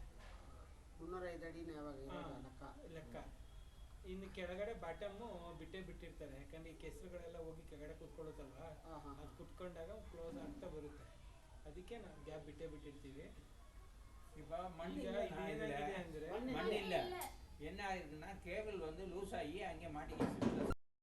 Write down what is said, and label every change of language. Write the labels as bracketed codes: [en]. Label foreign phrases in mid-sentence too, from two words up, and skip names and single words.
[kn] 305 ಅಡಿನೇ ಯಾವಾಗ ಇರೋದು ಹಾ, ಲೆಕ್ಕ. ಲೆಕ್ಕ. ಇನ್ನು ಕೆಳಗಡೆ ಬಾಟಮ್ಮು ಬಿಟ್ಟೇ ಬಿಟ್ಟಿರ್ತಾರೆ, ಯಾಕಂದ್ರೆ ಈ ಕೆಸರುಗಳೆಲ್ಲ ಹೋಗಿ ಕೆಳಗಡೆ ಕುತ್ಕೊಳ್ಳುತ್ತಲ್ವಾ, ಹಾಂ ಹಾಂ ಅದು ಕುತ್ಕೊಂಡಾಗ ಕ್ಲೋಸ್ ಆಗ್ತಾ ಬರುತ್ತೆ. ಅದಕ್ಕೆ ನಾವು ಗ್ಯಾಪ್ ಬಿಟ್ಟೇ ಬಿಟ್ಟಿರ್ತೀವಿ. [ta] இப்போ [kn] ಈಗ [ta] மண்ணில் [kn] ಇದೇನಾಗಿದೆ ಅಂದ್ರೆ ಮಣ್ಣಿಲ್ಲ. [ta] மண்ணில்ல என்ன ஆயிருக்குன்னா கேபிள் வந்து லூஸ் ஆகி அங்கே மாட்டிக்கிச்சு.